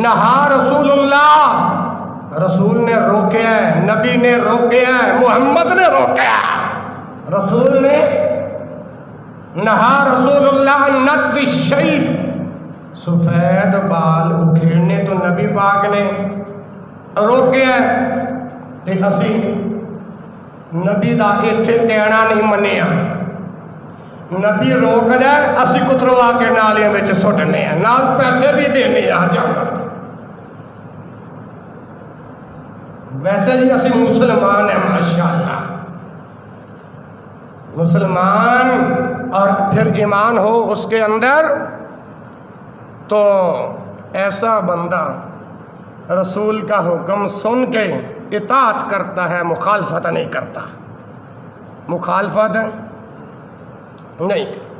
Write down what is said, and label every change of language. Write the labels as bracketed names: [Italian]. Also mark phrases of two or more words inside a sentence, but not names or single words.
[Arabic] نہا رسول اللہ، [Punjabi] رسول نے روکیا ہے، نبی نے روکیا ہے، محمد نے روکیا ہے، رسول نے [Arabic] نہا رسول اللہ نتف الشیب، [Punjabi] سفید بال اکھیڑنے تو نبی پاک نے روکیا ہے۔ تے اسی نبی دا ایتھے کہنا نہیں منیا، نبی روک جائے اسی کتروا کے نالیاں وچ سٹنے ہیں، نال پیسے بھی دینے ہیں جانور۔ [Urdu] ویسے جی اسی مسلمان ہیں ماشاءاللہ، مسلمان اور پھر ایمان ہو اس کے اندر، تو ایسا بندہ رسول کا حکم سن کے اطاعت کرتا ہے، مخالفت نہیں کرتا، مخالفت نہیں۔